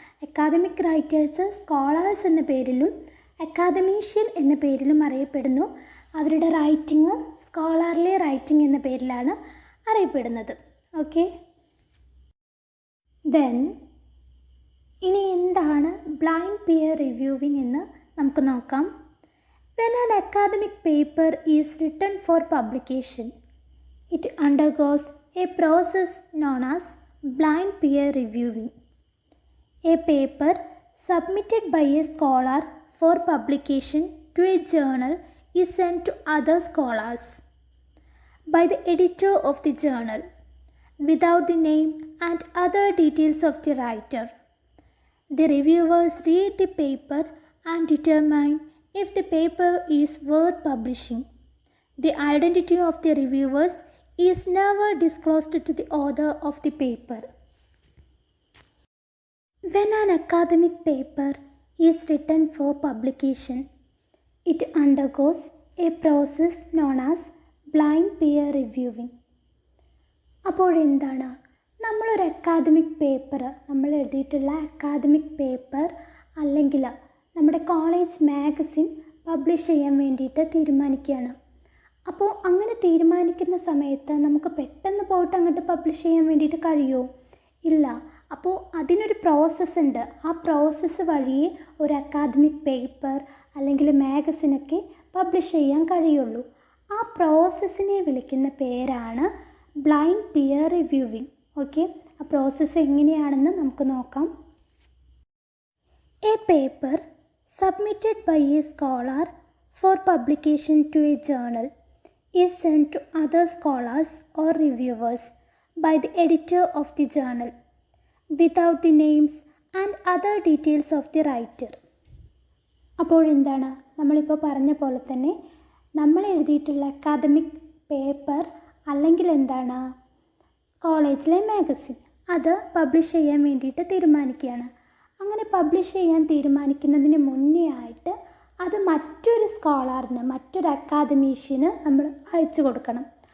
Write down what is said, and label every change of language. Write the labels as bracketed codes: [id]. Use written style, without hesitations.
[ml] Academic writers scholars എന്ന പേരിലും അക്കാദമീഷ്യൻ എന്ന പേരിലും അറിയപ്പെടുന്നു. അവരുടെ റൈറ്റിംഗ് സ്കോളർലി റൈറ്റിംഗ് എന്ന പേരിലാണ് അറിയപ്പെടുന്നത്. ഓക്കെ, ദെൻ ഇനി എന്താണ് ബ്ലൈൻഡ് പിയർ റിവ്യൂവിംഗ് എന്ന് നമുക്ക് നോക്കാം. [en] When an academic paper is written for publication, it undergoes a process known as blind peer reviewing. A paper submitted by a scholar for publication to a journal is sent to other scholars by the editor of the journal without the name and other details of the writer. The reviewers read the paper and determine if the paper is worth publishing. The identity of the reviewers is never disclosed to the author of the paper. When an academic paper is written for publication, it undergoes a process known as blind peer reviewing. [ml] അപ്പോൾ എന്താണ്? നമ്മളൊരു academic paper, നമ്മൾ എഴുതിയിട്ടുള്ള academic paper അല്ലെങ്കിൽ നമ്മുടെ college magazine publish ചെയ്യാൻ വേണ്ടിയിട്ട് തീരുമാനിക്കുകയാണ്. അപ്പോൾ അങ്ങനെ തീരുമാനിക്കുന്ന സമയത്ത് നമുക്ക് പെട്ടെന്ന് പോയിട്ട് അങ്ങോട്ട് പബ്ലിഷ് ചെയ്യാൻ വേണ്ടിയിട്ട് കഴിയുമോ? ഇല്ല. അപ്പോൾ അതിനൊരു പ്രോസസ്സ് ഉണ്ട്. ആ പ്രോസസ്സ് വഴിയേ ഒരു അക്കാദമിക് പേപ്പർ അല്ലെങ്കിൽ മാഗസിനൊക്കെ പബ്ലിഷ് ചെയ്യാൻ കഴിയുള്ളൂ. ആ പ്രോസസ്സിനെ വിളിക്കുന്ന പേരാണ് ബ്ലൈൻഡ് പിയർ റിവ്യൂവിങ്. ഓക്കെ, ആ പ്രോസസ്സ് എങ്ങനെയാണെന്ന് നമുക്ക് നോക്കാം. [en] A paper submitted by a scholar for publication to a journal is sent to other scholars or reviewers by the editor of the journal without the names and other details of the writer. [ml] അപ്പോൾ എന്താണ്? നമ്മളിപ്പോൾ പറഞ്ഞ പോലെ തന്നെ നമ്മൾ എഴുതിയിട്ടുള്ള academic paper അല്ലെങ്കിൽ എന്താണ് കോളേജിലെ മാഗസിൻ അത് പബ്ലിഷ് ചെയ്യാൻ വേണ്ടിയിട്ട് തീരുമാനിക്കുകയാണ്. അങ്ങനെ പബ്ലിഷ് ചെയ്യാൻ തീരുമാനിക്കുന്നതിന് മുന്നേ ആയിട്ട് അത് മറ്റൊരു സ്കോളറിന്, മറ്റൊരു അക്കാദമീഷ്യന് നമ്മൾ അയച്ചു കൊടുക്കണം.